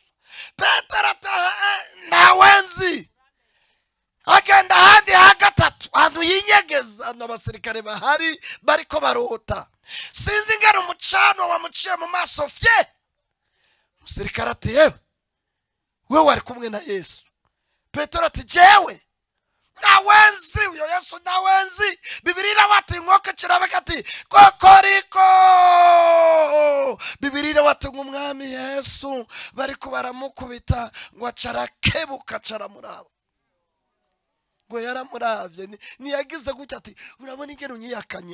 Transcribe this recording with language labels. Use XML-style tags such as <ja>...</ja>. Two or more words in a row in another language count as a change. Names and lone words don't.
<rn>Petero ati nawe nzi. Agenda ahandi hagatatu ahantu yinyegeza, n'abasirikare bahari bariko barota. Sinzi ingana umucano wamuciye mu maso fye. Umusirikare ati yewe we wari kumwe na Yesu. Petero ati jewe nawenzi uyo Yesu nawenzi. Bibiliya iravuga ati inkoko kirabeka ati kokoriko. Bibiliya iravuga ati umwami Yesu bariko baramukubita ngo acarakebuka acaramuraba, ngo yaramuravye niyagize gutya ati urabona ingero unyiyakanye.</rn>